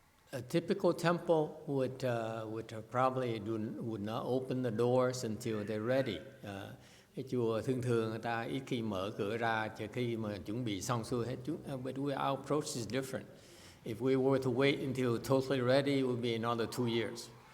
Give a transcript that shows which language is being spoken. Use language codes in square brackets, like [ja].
[en] A typical temple would probably would not open the doors until they're ready. [vi] Cái chùa thường người ta ít khi mở cửa ra chờ khi mà chuẩn bị xong xuôi hết. [en] But our approach is different. If we were to wait until totally ready, it would be another 2 years.